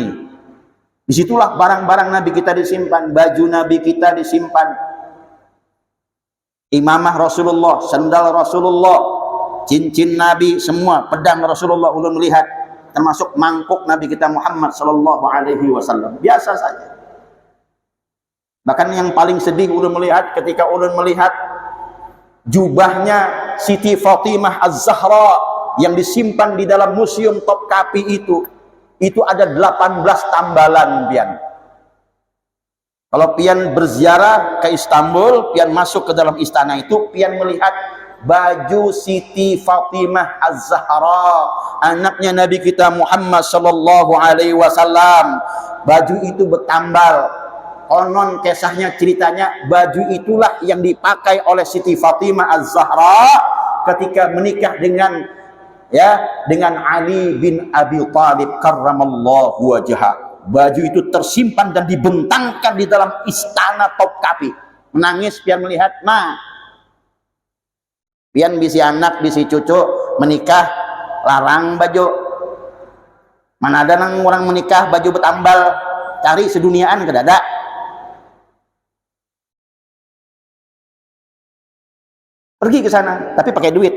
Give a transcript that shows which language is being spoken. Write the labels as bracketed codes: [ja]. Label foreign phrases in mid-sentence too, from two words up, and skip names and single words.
[bjn] Disitulah barang-barang Nabi kita disimpan, baju Nabi kita disimpan, imamah Rasulullah, sandal Rasulullah, cincin Nabi, semua pedang Rasulullah ulun melihat, termasuk mangkuk Nabi kita Muhammad [ar] sallallahu alaihi wasallam. [id] Biasa saja. [bjn] Bahkan yang paling sedih ulun melihat ketika ulun melihat jubahnya Siti Fatimah Az-Zahra yang disimpan di dalam Museum Topkapi itu ada 18 tambalan pian. Kalau pian berziarah ke Istanbul, pian masuk ke dalam istana itu, pian melihat baju Siti Fatimah Az-Zahra, anaknya Nabi kita Muhammad [ar] sallallahu alaihi wasallam. [id] Baju itu bertambal. Konon kisahnya, ceritanya, baju itulah yang dipakai oleh Siti Fatimah Az-Zahra ketika menikah dengan Ali bin Abi Thalib [ar] karramallahu wajhah. [id] Baju itu tersimpan dan dibentangkan di dalam istana Topkapi. [bjn] Menangis pian melihat, pian bisi anak, bisi cucu menikah larang baju. Mana ada nang orang menikah baju bertambal, cari seduniaan kada ada. [id] Pergi ke sana, tapi pakai duit.